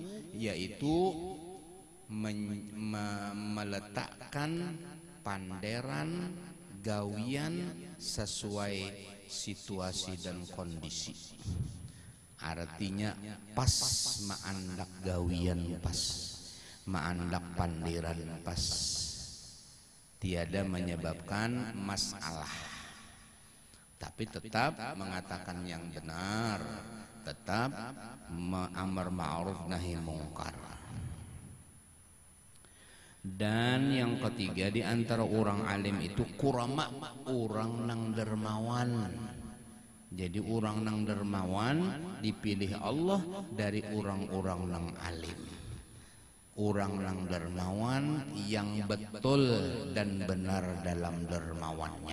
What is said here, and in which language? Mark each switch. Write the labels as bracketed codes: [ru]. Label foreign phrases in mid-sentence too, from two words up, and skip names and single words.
[bjn] Yaitu meletakkan panderan gawian sesuai situasi dan kondisi. Artinya pas maandak gawian pas, maandak pandiran pas, [id] tiada menyebabkan masalah, tapi tetap mengatakan yang benar, tetap [ar] amar ma'ruf nahi mungkar. [id] Dan yang ketiga di antara orang alim itu kurama, orang nang dermawan. Jadi orang nang dermawan dipilih Allah dari orang-orang nang alim. Orang nang dermawan yang betul dan benar dalam dermawannya.